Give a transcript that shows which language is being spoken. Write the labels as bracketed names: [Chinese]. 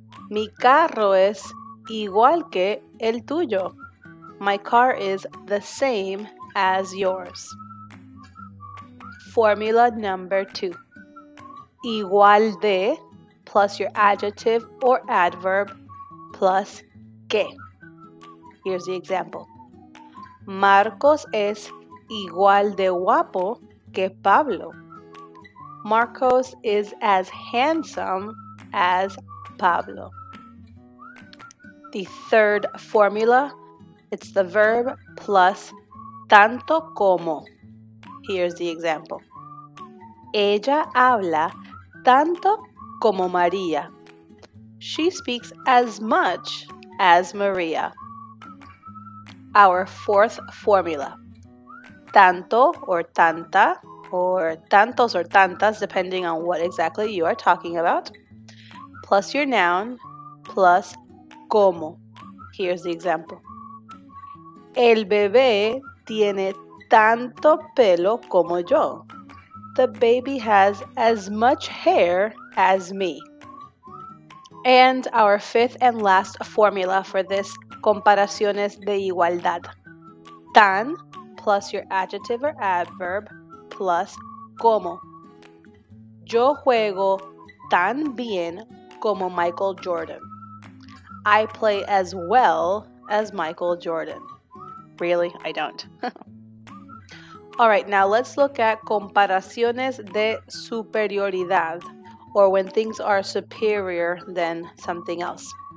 [Spanish] Mi carro es igual que el tuyo. [English] My car is the same as yours. Formula number 2. Igual de plus your adjective or adverb plus que. Here's the example. [Spanish] Marcos es igual de guapo que Pablo. [English] Marcos is as handsome as Pablo. The third formula, it's the verb plus tanto como. Here's the example. [Spanish] Ella habla tanto como María. [English] She speaks as much as Maria. Our fourth formula, tanto or tanta, or tantos or tantas, depending on what exactly you are talking about, plus your noun, plus como. Here's the example. [Spanish] El bebé tiene tanto pelo como yo. [English] The baby has as much hair as me. And our fifth and last formula for this comparaciones de igualdad. Tan plus your adjective or adverb plus como. [Spanish] Yo juego tan bien como Michael Jordan. [English] I play as well as Michael Jordan. Really, I don't. All right, now let's look at comparaciones de superioridad, or when things are superior than something else.